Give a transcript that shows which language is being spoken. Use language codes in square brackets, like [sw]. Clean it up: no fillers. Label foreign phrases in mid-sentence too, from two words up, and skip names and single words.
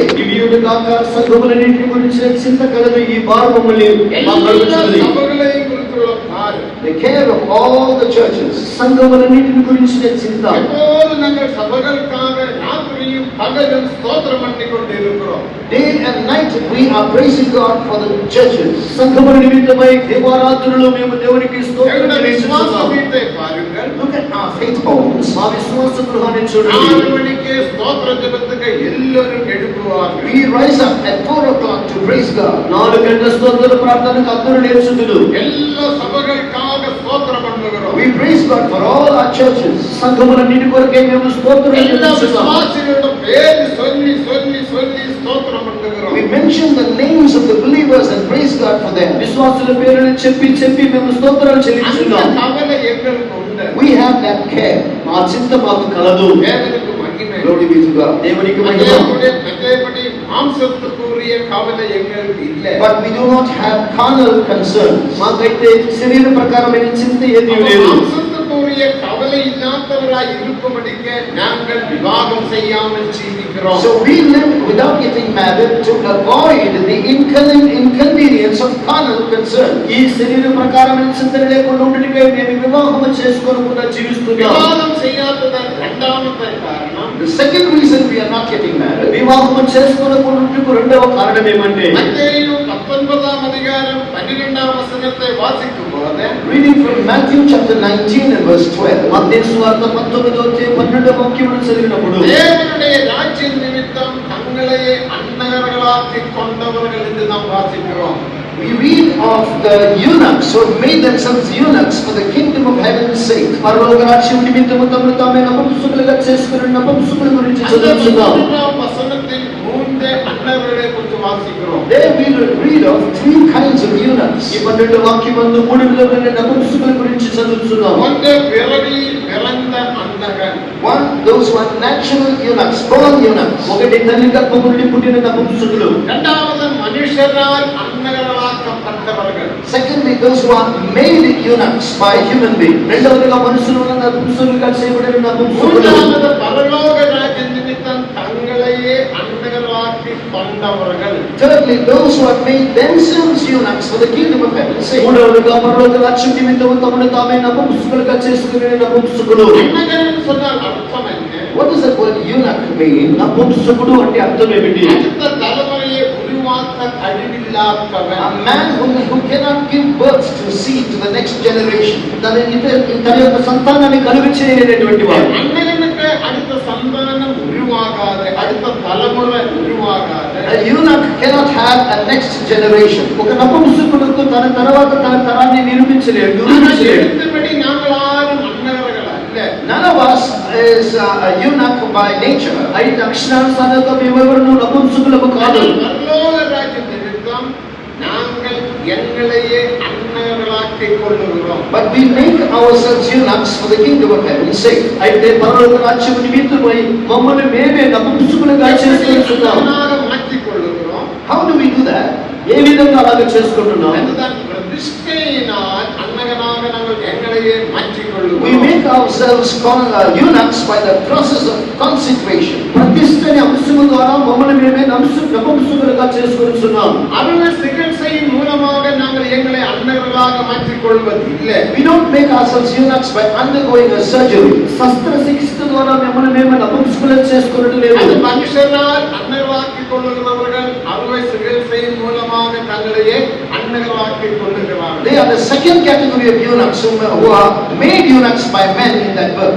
[te] ఇవియుడు కాక సంఘములన్నిటి గురించిన చింత కలదు. ఈ భారం మమ్మల్ని [ta] எல்லா [te] మాట్లాడుచున్నది. [ta] சபைகளையும் குறித்துள்ள பாரம். [en] The care of all the churches. [te] సంఘములన్నిటిని గురించిన చింత. [ta] எப்போது நாங்கள் சபைகளுக்காக ராத்திரியும் பகலும் ஸ்தோத்திரம் பண்ணிக் கொண்டு இருக்கிறோம். [en] Day and night we are praising God for the churches. [te] సంఘముల నిమిత్తమై దివారాత్రులు మేము దేవునికి స్తోత్రం [ta] எங்களுடைய விசுவாச [te] చెల్లిస్తున్నాము. [ta] வீட்டை பாருங்கள். [en] Look at our faith homes. [te] మా విశ్వాస గృహాన్ని చూడండి. [ta] 4 மணிக்கு ஸ்தோத்திர ஜெபத்துக்கு எல்லாரும் எழுப்புவார்கள். [en] We rise up at 4 o'clock to praise God. [te] 4 గంటల స్తోత్ర ప్రార్థనకు అందరూ లేచుదురు. [ta] எல்லா சபைகளுக்காக ஸ்தோத்திரம் பண்ணுகிறோம். [en] We praise God for all our churches. [te] సంఘములన్నిటి కొరకే మేము స్తోత్రం [ta] எல்லா [te] చెల్లిస్తున్నాము. [ta] விசுவாசிகளோட பேரு சொல்லி சொல்லி சொல்லி ஸ்தோத்திரம் பண்ணுகிறோம். [en] We mention mention the names of the believers and praise God for them. [te] విశ్వాసుల పేరును చెప్పి మేము స్తోత్రాలు [ta] அந்த [te] చెల్లించున్నాం. [ta] கவலை எங்களுக்கு உண்டு. [en] We have that care. [te] ఆ చింత మాకు కలదు. [ta] தேவனுக்கு மகிமை. [en] Glory be to God. [te] దేవునికి మహిమ. [ta] மற்றபடி மாம்சத்துக்குரிய கவலை எங்களுக்கு இல்லை. [en] But we do not have carnal concerns. [te] మాకైతే శరీర ప్రకారమైన చింత ఏది లేదు. [ta] மாம்சத்துக்குரிய கவலை இல்லாதவராய் இருக்கும்படிக்கு நாங்கள் விவாகம் செய்யாமல் ஜீவிக்கிறோம். [en] So we live without getting married to avoid the inconvenience of carnal concern. [te] ఈ శరీర ప్రకారమైన చింతన లేకుండా ఉండడానికి మేము వివాహం చేసుకోకుండా జీవిస్తున్నాం. [ta] விவாகம் செய்யாததன் இரண்டாவது காரணம், [en] The second reason we are not getting married, [te] వివాహం చేసుకోకుండా రెండవ కారణం ఏమంటే [ta] மத்தேயு 19ஆம் அதிகாரம் 12ஆம் வசனத்தை வாசிக்கும் போது [en] reading from Matthew chapter 19 and verse 12. [te] మత్తయి సువార్త 19వ వాక్యమును చదివినప్పుడు [ta] தேவனுடைய ராஜ்ய நிமித்தம் தங்களையே அன்னகர்களாக்கிக் கொண்டவர்கள் என்று நாம் வாசிக்கிறோம். [en] We read of the eunuchs who made themselves eunuchs for the kingdom of heaven's sake. [te] పరలోక రాజ్యం నిమిత్తము తమను తామే నపుంసకులుగా చేసుకుని నపుంసకుల గురించి చదువుతున్నాం. [ta] வசனத்தில் மூன்று அன்னவர்களை குறித்து வாசிக்கிறோம். [en] There we read of three kinds of eunuchs. [te] ఈ 12వ వాక్యమందు మూడు విధమైన నపుంసకుల గురించి చదువుతున్నాం. [ta] ஒன்று பிறவியில் பிறந்த அன்னகன். [en] One, those who are natural eunuchs, born eunuchs. [te] ఒకటి తల్లి గర్భము నుండి పుట్టిన నపుంసకులు. [ta] இரண்டாவது மனுஷரால் அன்னகர்களாக்கப்பட்டவர்கள். [en] Secondly, those who are made eunuchs by human beings. [te] రెండవదిగా మనుషులు నపుంసకులుగా చేయబడిన నపుంసకులు. [ta] மூன்றாவது பரலோக ராஜ்ய நிமித்தம் தங்களையே அன்னகர்களாக்கிக் கொண்டவர்கள். [en] Thirdly, those who have made themselves eunuchs for the kingdom of heaven's sake. [te] మూడవదిగా పరలోక రాజ్యం నిమిత్తము తమను తామే నపుంసకులుగా చేసుకునే నపుంసకులు. [ta] அன்னகன் சொன்னால் அர்த்தம் என்ன? [en] What does that word eunuch mean? [te] నపుంసకుడు అంటే అర్థం ఏమిటి? [ta] அடுத்த தலைமுறையை உருவாக்க கழிவில்லாதவன். [en] A man who cannot give birth to seed to the next generation. [te] తన యొక్క సంతానాన్ని కలుగు చేయలేనటువంటి వాడు. [ta] அண்ணனுக்கு அடுத்த சந்தானம் உருவாகாத, அடுத்த தலைமுறை உருவாகாத. [en] A eunuch cannot have a next generation. [te] ఒక నపుంసకుడుకు తన తర్వాత తన తరాన్ని నిర్మించలేడు. [ta] எழுத்துப்படி நாங்கள் யாரும் அன்னவர்கள் அல்ல. [en] None of us is a eunuch by nature. [te] అయితే అక్షరానుసారంగా మేమెవరూ నపుంసకులము కాదు. [ta] பரலோக ராஜ்ய நிமித்தம் நாங்கள் எங்களையே அன்னவர்களாக்கிக் கொள்ளுகிறோம். [en] But we make ourselves eunuchs for the kingdom of heaven's sake. [te] అయితే పరలోక రాజ్యం నిమిత్తమై మమ్మల్ని మేమే నపుంసకులుగా చేసుకుంటున్నాం. [ta] மாற்றிக் கொள்ளுகிறோம். [en] How do we do that? [te] ఏ విధంగా అలాగ చేసుకుంటున్నాం? [ta] அதுதான் பிரதிஷ்டையினால் அன்னகனாக நாங்கள் எங்களையே மாற்றிக் [en] We [ta] கொள்ளுகிறோம். [en] make ourselves eunuchs by the process of consecration. [te] ప్రతిష్టని అంశము ద్వారా మమ్మల్ని మేమే నపుంసకులుగా చేసుకుంటున్నాం. [ta] அறுவை சிகிச்சையின் மூலமாக நாங்கள் எங்களை அன்னகர்களாக மாற்றிக் கொள்வது இல்லை. [en] We don't make ourselves eunuchs by undergoing a surgery. [te] శస్త్రచికిత్స ద్వారా మిమ్మల్ని మేము నపుంసకులుగా చేసుకున్నట్టు లేదు. [ta] அது மனுஷரால் அன்னகர்களாக்கிக் கொள்ளுகிறவர்கள் அறுவை சிகிச்சையின் மூலமாக தங்களையே அன்னகர்களாக்கிக் கொள்ளுகிறார்கள். [en] They are the second category of eunuchs who are made eunuchs by men in that verse.